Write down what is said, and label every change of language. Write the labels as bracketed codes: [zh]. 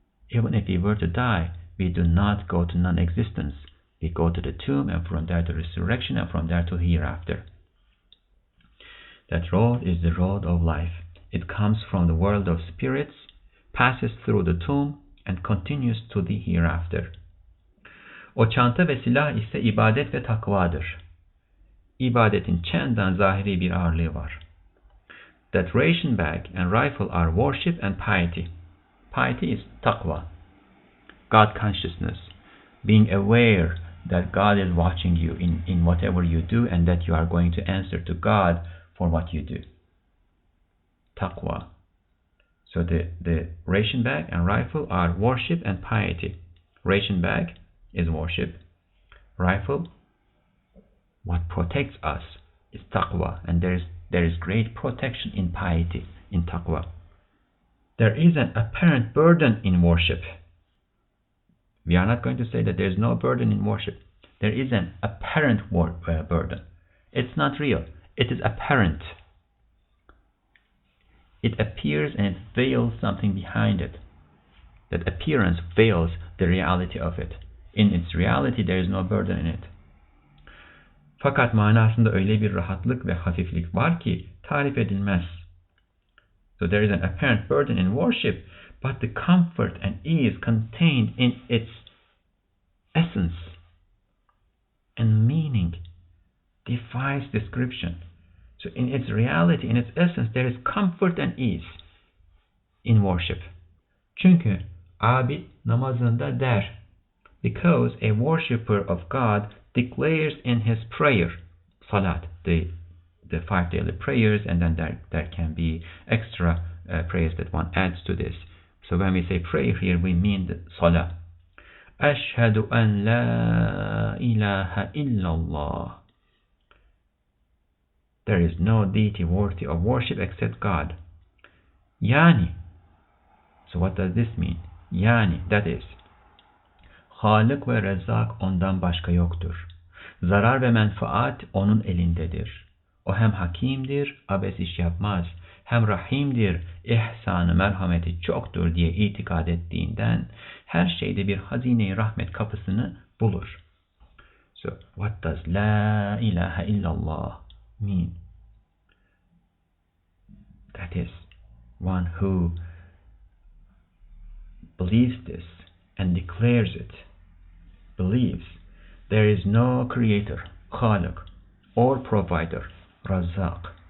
[en] Even if we were to die, we do not go to non-existence. We go to the tomb, and from there to resurrection, and from there to hereafter. That road is the road of life. It comes from the world of spirits, passes through the tomb, and continues to the hereafter. [tr] O çanta ve silah ise ibadet ve takvadır. İbadetin çenden zahiri bir ağırlığı var. [en] That ration bag and rifle are worship and piety. Piety is taqwa, God consciousness, being aware that God is watching you in whatever you do, and that you are going to answer to God for what you do. Taqwa. So the ration bag and rifle are worship and piety. Ration bag is worship. Rifle, what protects us, is taqwa, and there is great protection in piety, in taqwa. There is an apparent burden in worship. We are not going to say that there is no burden in worship. There is an apparent burden. It's not real. It is apparent. It appears and it veils something behind it. That appearance veils the reality of it. In its reality, there is no burden in it. [tr] Fakat manasında öyle bir rahatlık ve hafiflik var ki tarif edilmez. [en] So there is an apparent burden in worship, but the comfort and ease contained in its essence and meaning defies description. So in its reality, in its essence, there is comfort and ease in worship. [tr] Çünkü abid namazında der, [en] because a worshipper of God declares in his prayer, salat, the 5 daily prayers, and then there can be extra prayers that one adds to this. So when we say prayer here, we mean the salah. [ar] Ashhadu an la ilaha illallah. [en] There is no deity worthy of worship except God. Yani. So what does this mean? [tr] Yani, [en] that is, [tr] Halik ve Rezzak ondan başka yoktur. Zarar ve menfaat onun elindedir. O hem hakimdir, abes iş yapmaz. Hem rahimdir, ihsanı, merhameti çoktur diye itikad ettiğinden her şeyde bir hazine-i rahmet kapısını bulur. [en] So, what does [ar] La ilahe illallah [en] mean? That is, one who believes this and declares it, believes there is no creator, Khaliq, or provider, Razzaq.